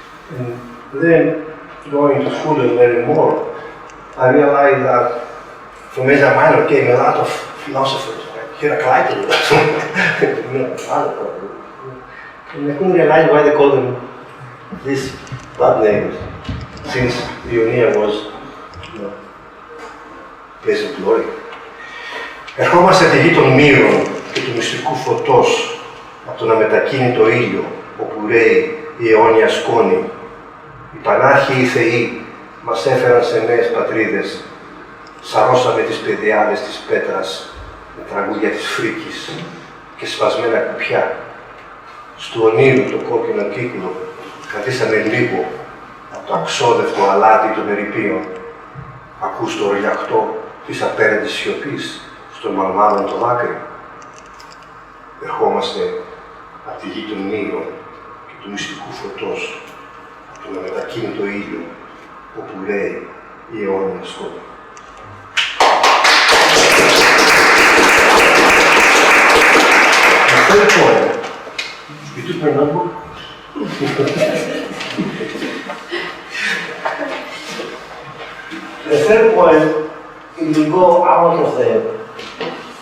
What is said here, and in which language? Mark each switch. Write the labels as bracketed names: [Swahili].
[English] And then going to school and learning more, I realized that from Asia Minor came a lot of philosophers, like Heraclitus, and I couldn't realize why they call them these bad names, since Ionia was place of glory. [Greek] Ερχόμαστε τη γη των μύρων και του μυστικού φωτός από τον αμετακίνητο ήλιο, όπου ρέει η αιώνια σκόνη. Οι πανάρχιοι θεοί μας έφεραν σε νέες πατρίδες, σαρώσαμε τις πεδιάδες της πέτρας με τραγούδια της φρίκης και σπασμένα κουπιά. Στου ονείρου το κόκκινο κύκλο κρατήσαμε λίγο από το αξόδευτο αλάτι των ερειπίων. Ακούς το ορλιαχτό της απέραντης σιωπής στον μαλμάδον το δάκρυ. Ερχόμαστε από τη γη των μύρων και του μυστικού φωτός, από τον αμετακίνητο ήλιο, όπου ρέει η αιώνια σκόνη. [English] The third point, you took my notebook? The third point, it will go out of the